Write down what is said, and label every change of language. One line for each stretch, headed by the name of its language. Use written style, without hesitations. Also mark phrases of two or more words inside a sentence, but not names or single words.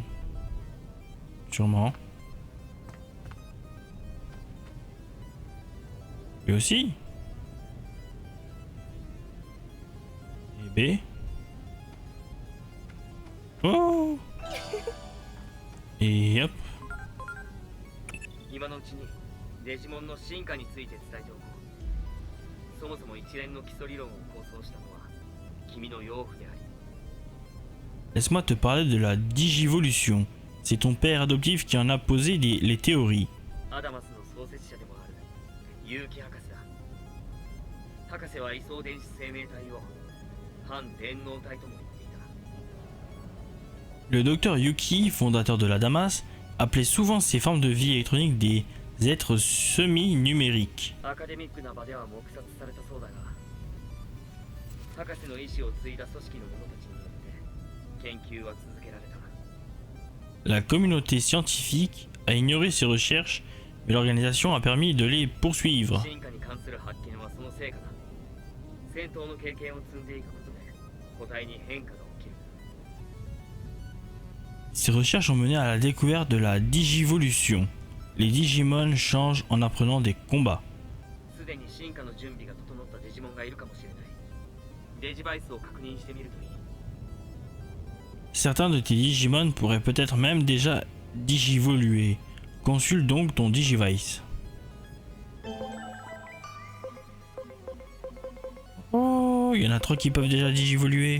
French: Sûrement. Lui aussi? Et B? Oh! Et hop.
Japanese: 今のうちにデジモンの進化について伝えておこう。そもそも一連の基礎理論を構想したのは君の養父であり、
French: Laisse-moi te parler de la digivolution. C'est ton père adoptif qui en a posé les théories.
Japanese: アダマスの創設者でもある結城博士だ。博士は位相電子生命体を反電脳体とも言っている。
French: Le docteur Yuki, fondateur de la Damas, appelait souvent ces formes de vie électronique des êtres semi-numériques.
Japanese: アカデミックな場では黙殺されたそうだが博士の意志を継いだ組織の者たちによって研究は続けられた。
French: La communauté scientifique a ignoré ces recherches, mais l'organisation a permis de les poursuivre.
Japanese: 進化に関する発見はその成果だ。戦闘の経験を積んでいくことで個体に変化が起きる。
French: Ces recherches ont mené à la découverte de la digivolution. Les Digimon changent en apprenant des combats.
Japanese: すでに進化の準備が整ったデジモンがいるかもしれない。デジバイスを確認してみるといい。
French: Certains de tes Digimon pourraient peut-être même déjà digivoluer. Consulte donc ton Digivice. Oh, il y en a 3 qui peuvent déjà digivoluer.